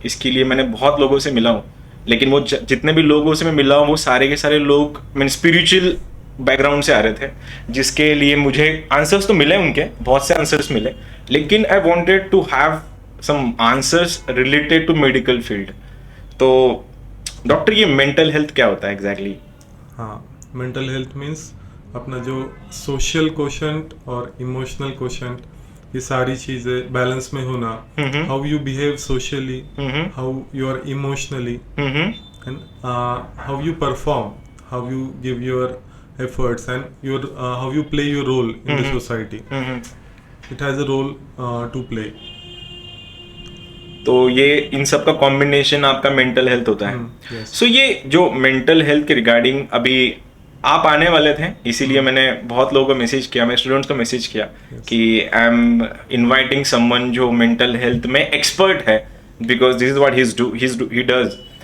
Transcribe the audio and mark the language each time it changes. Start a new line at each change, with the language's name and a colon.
Hindi: इसके लिए मैंने बहुत लोगों से मिला हूँ, लेकिन वो जितने भी लोगों से मैं मिला हूँ वो सारे के सारे लोग मैंने स्पिरिचुअल बैकग्राउंड से आ रहे थे, जिसके लिए मुझे आंसर्स तो मिले, उनके बहुत से आंसर्स मिले, लेकिन
English: I wanted to have some answers related to medical field.
Hindi: तो डॉक्टर, ये मेंटल हेल्थ क्या होता है एग्जैक्टली? हाँ, मेंटल हेल्थ मीन्स अपना जो सोशल कोशेंट और इमोशनल कोशेंट, ये सारी चीज़ें बैलेंस में होना।
English: How you behave socially, how you are emotionally, and how you perform, how you give your efforts and your how you play your role in the society. It has a role to play.
Hindi: तो ये इन सब का combination आपका mental health होता है।
English: yes.
Hindi: So ये जो mental health के रिगार्डिंग अभी आप आने वाले थे, इसीलिए मैंने बहुत लोगों को मैसेज किया, मैं स्टूडेंट्स को मैसेज किया कि
English: I am inviting someone
Hindi: जो मेंटल हेल्थ में एक्सपर्ट है,
English: Because this is what he does.